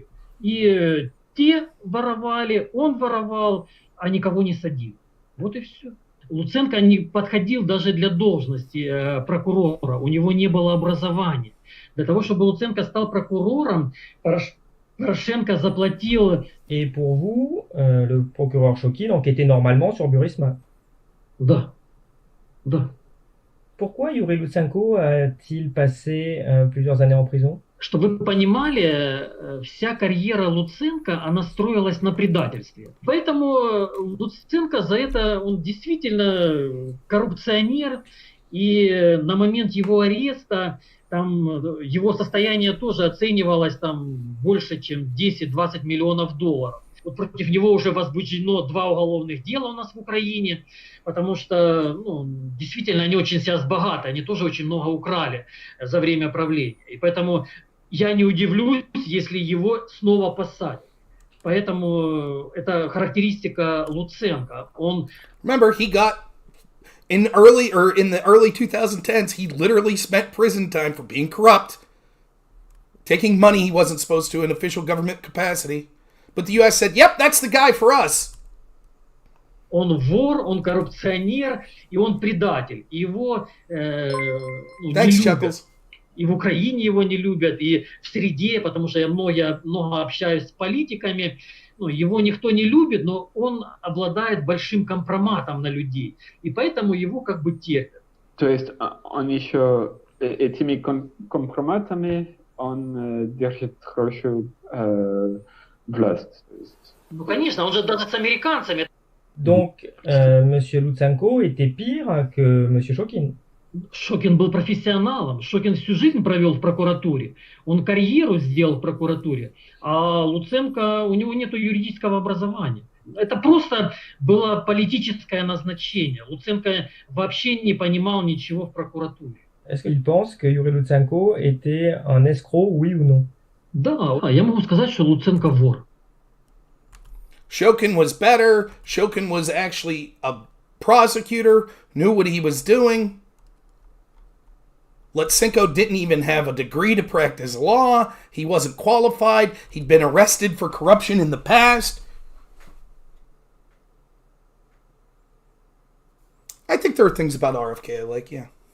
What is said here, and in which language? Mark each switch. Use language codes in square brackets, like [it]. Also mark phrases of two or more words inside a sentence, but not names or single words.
[ru] И те воровали, он воровал, а никого не садил. Вот и все. Луценко не подходил даже для должности прокурора, у него не было образования. Для того, чтобы Луценко стал прокурором, Порошенко заплатил... [fr] Et pour vous, le procureur Shokin enquêtait normalement sur Burisma? [ru] Да. Да. [fr] Pourquoi Yuri Lutsenko a-t-il passé plusieurs années en prison? [ru] Чтобы вы понимали, вся карьера Луценко, она строилась на предательстве. Поэтому Луценко за это, он действительно коррупционер, и на момент его ареста там его состояние тоже оценивалось там больше, чем 10-20 миллионов долларов. Вот против него уже возбуждено 2 уголовных дела у нас в Украине, потому что действительно они очень сейчас богаты, они тоже очень много украли за время правления. И поэтому я не удивлюсь, если его снова посадят. Поэтому это характеристика Луценко. Он... [en] Remember, he got in the early 2010s, he literally spent prison time for being corrupt, taking money he wasn't supposed to in official government capacity. But the U.S. said, "Yep, that's the guy for us." [ru] Он вор, он коррупционер, и он предатель. Его [en] Thanks, Chuckles. [ru] И в Украине его не любят, и в среде, потому что я много общаюсь с политиками. Его никто не любит, но он обладает большим компроматом на людей. И поэтому его как бы терпят. То есть он еще этими компроматами он держит хорошую власть. Конечно, он же даже с американцами. [fr] Donc, monsieur Lutsenko était pire que monsieur Shokin. [ru] Шокин был профессионалом. Шокин всю жизнь провел в прокуратуре. Он карьеру сделал в прокуратуре. А Луценко, у него нет юридического образования. Это просто было политическое назначение. Луценко вообще не понимал ничего в прокуратуре. [fr] Est-ce qu'il pense que Yuri Lutsenko était un escroc, oui ou non? [ru] Да, я могу сказать, что Луценко вор. [en] Shokin was better. Shokin was actually a prosecutor, knew what he was doing. Lutsenko didn't even have a degree to practice law. He wasn't qualified. He'd been arrested for corruption in the past. I think there are things about RFK I like, yeah.